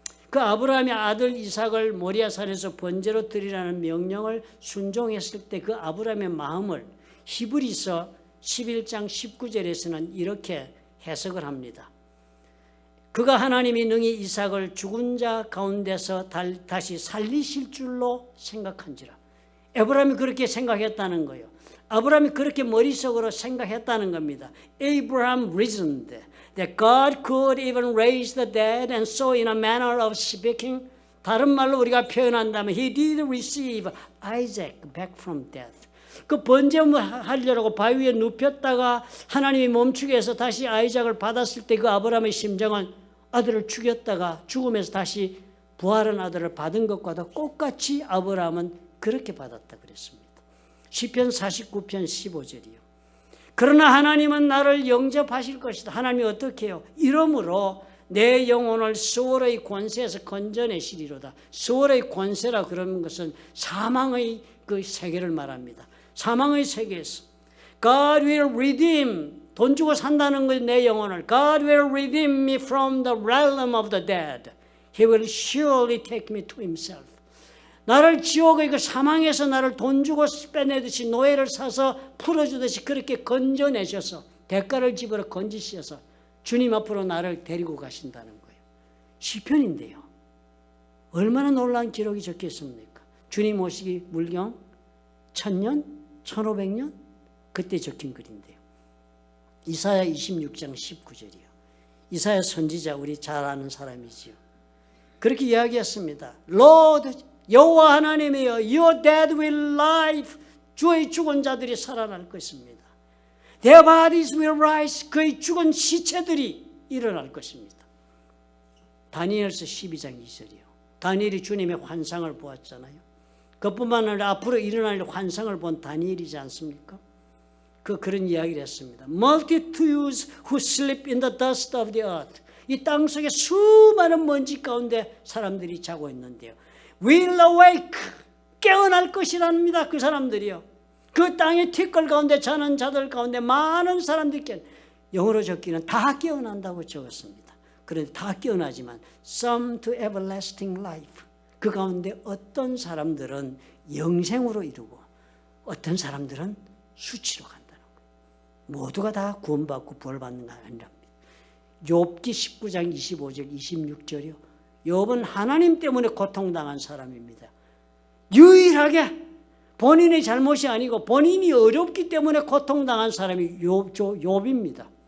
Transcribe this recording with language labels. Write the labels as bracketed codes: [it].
[ko] 그 아브라함의 아들 이삭을 모리아산에서 번제로 드리라는 명령을 순종했을 때 그 아브라함의 마음을 히브리서 11장 19절에서는 이렇게 해석을 합니다. 그가 하나님이 능히 이삭을 죽은 자 가운데서 다시 살리실 줄로 생각한지라. 아브라함이 그렇게 생각했다는 거예요. 아브라함이 그렇게 머릿속으로 생각했다는 겁니다. [en] Abraham reasoned that God could even raise the dead, and so in a manner of speaking, [ko] 다른 말로 우리가 표현한다면 [en] he did receive Isaac back from death. [ko] 그 번제하려고 바위 위에 눕혔다가 하나님이 멈추게 해서 다시 아이작을 받았을 때 그 아브라함의 심정은 아들을 죽였다가 죽음에서 다시 부활한 아들을 받은 것과도 똑같이 아브라함은 그렇게 받았다 그랬습니다. 시편 49편 15절이요. 그러나 하나님은 나를 영접하실 것이다. 하나님이 어떻게 해요? 이러므로 내 영혼을 수월의 권세에서 건져내시리로다. 수월의 권세라 그러는 것은 사망의 그 세계를 말합니다. 사망의 세계에서 [en] God will redeem, [ko] 돈 주고 산다는 것 내 영혼을 [en] God will redeem me from the realm of the dead. He will surely take me to himself. [ko] 나를 지옥의 그 사망에서 나를 돈 주고 빼내듯이 노예를 사서 풀어주듯이 그렇게 건져내셔서 대가를 지불어 건지셔서 주님 앞으로 나를 데리고 가신다는 거예요. 시편인데요. 얼마나 놀라운 기록이 적혀 있습니까? 주님 오시기 물경 1000년, 1500년 그때 적힌 글인데요. 이사야 26장 19절이요. 이사야 선지자 우리 잘 아는 사람이지요. 그렇게 이야기했습니다. [en] Lord, [ko] 여호와 하나님이여, [en] your dead will live. [ko] 주의 죽은 자들이 살아날 것입니다. [en] Their bodies will rise. [ko] 그의 죽은 시체들이 일어날 것입니다. 다니엘서 12장 2절이요. 다니엘이 주님의 환상을 보았잖아요. 그뿐만 아니라 앞으로 일어날 환상을 본 다니엘이지 않습니까? 그런 이야기를 했습니다. [en] Multitudes who sleep in the dust of the earth. [ko] 이 땅 속에 수많은 먼지 가운데 사람들이 자고 있는데요. [en] Will awake. [ko] 깨어날 것이랍니다. 그 사람들이요. 그 땅의 티끌 가운데 자는 자들 가운데 많은 사람들이 영어로 적기는 다 깨어난다고 적었습니다. 그런데 다 깨어나지만 [en] some to everlasting life. [ko] 그 가운데 어떤 사람들은 영생으로 이루고 어떤 사람들은 수치로 간다는 거예요. 모두가 다 구원받고 부활받는 건 아니랍니다. 욥기 19장 25절 26절이요. 욥은 하나님 때문에 고통당한 사람입니다. 유일하게 본인의 잘못이 아니고 본인이 어렵기 때문에 고통당한 사람이 욥입니다.